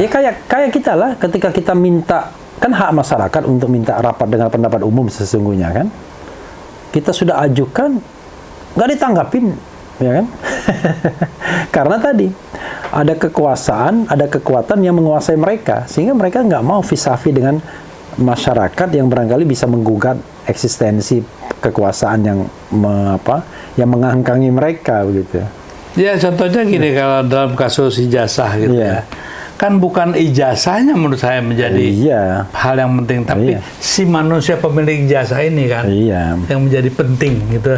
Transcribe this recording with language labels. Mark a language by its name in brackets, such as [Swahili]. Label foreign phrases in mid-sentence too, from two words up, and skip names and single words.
[Indonesian] Ya kayak kita lah, ketika kita minta, kan hak masyarakat untuk minta rapat dengan pendapat umum sesungguhnya kan. Kita sudah ajukan, nggak ditanggapin, ya kan? Karena tadi ada kekuasaan, ada kekuatan yang menguasai mereka, sehingga mereka nggak mau vis-a-vis dengan masyarakat yang barangkali bisa menggugat eksistensi kekuasaan yang mengangkangi mereka begitu. Ya contohnya gini, kalau dalam kasus ijazah gitu ya, kan bukan ijazahnya menurut saya menjadi hal yang penting, tapi si manusia pemilik ijazah ini kan yang menjadi penting gitu.